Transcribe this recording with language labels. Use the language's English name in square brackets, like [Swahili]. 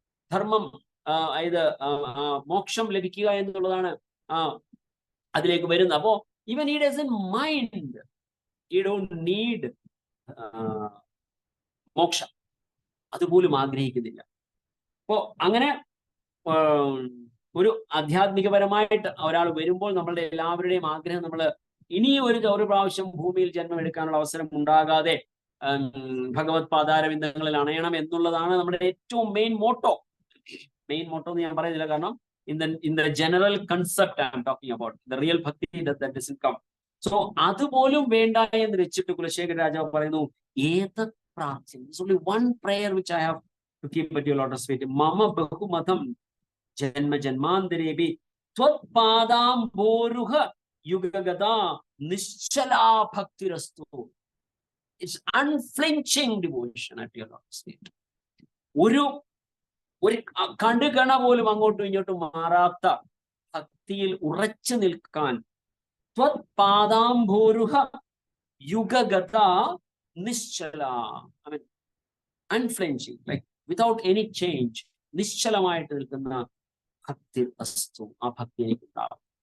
[Malayalam] ധർമ്മം അതായത് മോക്ഷം ലഭിക്കുക എന്നുള്ളതാണ് അതിലേക്ക് വരുന്നത്. അപ്പോ even [English] he doesn't mind, he don't need [Malayalam] മോക്ഷ, അതുപോലും ആഗ്രഹിക്കുന്നില്ല. അപ്പോ അങ്ങനെ ഒരു ആധ്യാത്മികപരമായിട്ട് ഒരാൾ വരുമ്പോൾ നമ്മളുടെ എല്ലാവരുടെയും ആഗ്രഹം നമ്മൾ ഇനി ഒരു പ്രാവശ്യം ഭൂമിയിൽ ജന്മം എടുക്കാനുള്ള അവസരം ഉണ്ടാകാതെ ഭഗവത് പാതാരവിന്ദങ്ങളിൽ അണയണം എന്നുള്ളതാണ് നമ്മുടെ ഏറ്റവും മെയിൻ മോട്ടോ എന്ന് ഞാൻ പറയുന്നില്ല, കാരണം [English] in the general concept I am talking about, the real bhakti that doesn't come. So [Malayalam] അതുപോലും വേണ്ട എന്ന് വെച്ചിട്ട് കുലശേഖര രാജാവ് പറയുന്നു, ഏതത് പ്രാർത്ഥന, [English] there's only one prayer which I have to keep at your lotus feet. [Sanskrit] മമ ബഹുമതം ജന്മ ജന്മാന്തരേപി ത്വത്പാദാംബോരുഹ യുഗഗതാ നിശ്ചലാ ഭക്തിരസ്തു. [English] It's unflinching devotion at your lotus feet. [Malayalam] ഒരു കണ്ടുകണ പോലും അങ്ങോട്ടും ഇങ്ങോട്ടും മാറാത്ത ഭക്തിയിൽ ഉറച്ചു നിൽക്കാൻ [Sanskrit] ത്വത്പാദാംബോരുഹ യുഗഗത നിശ്ചല, [English] I mean unflinching, like without any change, [Malayalam] നിശ്ചലമായിട്ട് നിൽക്കുന്ന ഭക്തി അസ്തു, ആ ഭക്തി എനിക്കുണ്ടാവും.